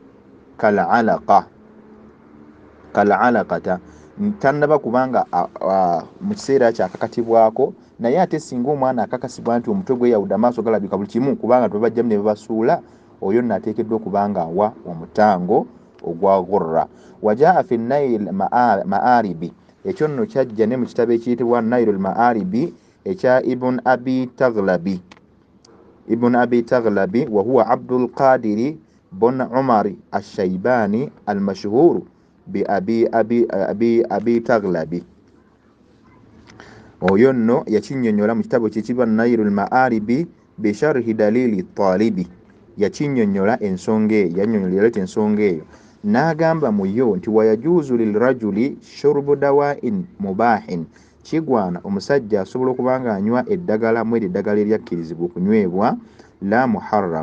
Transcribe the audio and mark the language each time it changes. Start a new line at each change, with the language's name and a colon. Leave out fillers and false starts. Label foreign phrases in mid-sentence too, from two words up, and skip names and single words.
Ganda: kal'alaqata tannaba kubanga mu kiseera kyakakatibwako naye ate singa omwana akakasibwa nti omutwe gweyawudde amaaso galabika buli kimu kubanga tebajjamu ne babasuula oyo nno ateekeddwa okubanga awa omutango ogwa ghurra
Arabic: وجاء في
Ganda: nail maaribi ekyo nno kyajja ne mu kitabo ekiyitibwa nailul maaribi ekya ibn abi taghlabi
Arabic: وهو
Ganda: abdul qadiri bon umari ashaibani
Arabic: المشهور ب
Ganda: abi taghlabi oyo nno yakinnyonnyola mu kitabo kyekibwa nailul maaribi bisharhi dalili talibi yakinnyonnyola ensonga eyo yannyonnyolera ensonga eyo n'agamba mu yo nti
Arabic: ويجوز للرجل شرب دواء مباح
Ganda: kigwana omusajja asobola okuba nga anywa eddagala mu eddagala eryakkirizibwa okunywebwa
Arabic: لا محرم